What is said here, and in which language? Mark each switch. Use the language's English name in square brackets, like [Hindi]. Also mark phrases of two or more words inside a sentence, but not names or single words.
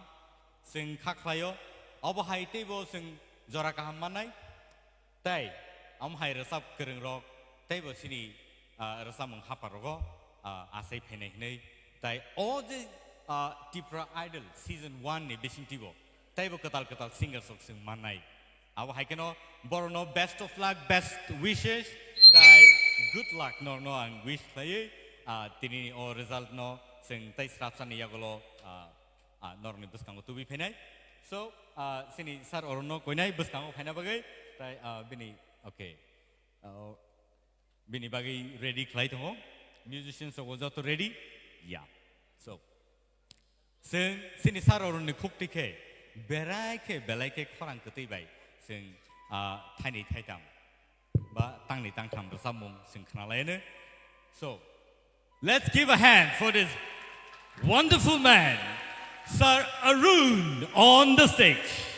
[Kok Borok] sing khaklayo abahai tebo sing jora kaham manai tai amhai resab kereng rok tebo sini resamung haparogo asai phenai nei tai oje Tipra idol season-1 ni besing tibo taibo ketal singer sok sing manai awa haikeno borono [English] best of luck best wishes [Kok Borok] tai [English] good luck [Kok Borok] no ang wish play tini o result no sing tai srapsan yagolo norni buskango tubi phenai so sini sar orono koinai buskango phena bagai tai bini okay bini bagai ready khlai tongo musicians so was to ready yeah so sing sini saroron ni khuktike belai ke khorang ketei bai sing thaini thaitam ba tangni tangtham rasamung sing khana laine [English] so let's give a hand for this wonderful man Sir Arun on the stage.